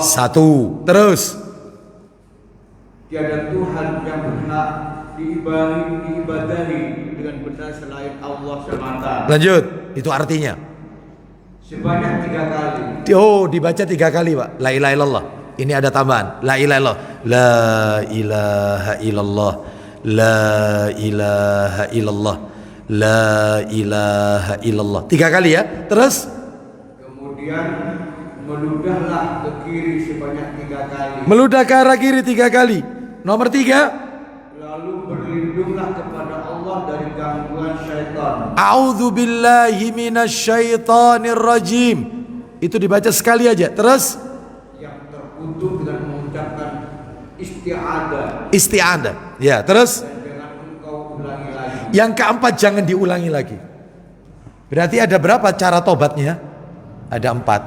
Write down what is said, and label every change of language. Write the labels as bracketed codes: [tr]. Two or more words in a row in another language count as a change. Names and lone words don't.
[id] Satu. Terus. Tiada Tuhan yang berhak diibadahi dengan benar selain Allah semata. Lanjut. Itu artinya. Sebanyak 3 kali. Oh, dibaca 3 kali, Pak. [ar] لا إله إلا الله. [id] Ini ada tambahan. [ar] لا إله إلا الله. لا إله إلا الله. لا إله إلا الله. لا إله إلا الله. [id] 3 kali ya. Terus Kemudian meludahlah ke kiri sebanyak 3 kali. meludah ke arah kiri 3 kali. Nomor 3, Lalu berlindunglah kepada Allah dari gangguan syaitan. [ar] أعوذ بالله من الشيطان الرجيم. [id] Itu dibaca sekali aja. Terus Yang terkutuk dengan mengucapkan isti'adah. isti'adah. Ya, terus Dan jangan engkau ulangi lagi. yang keempat jangan diulangi lagi. Berarti ada berapa cara tobatnya? Ada 4.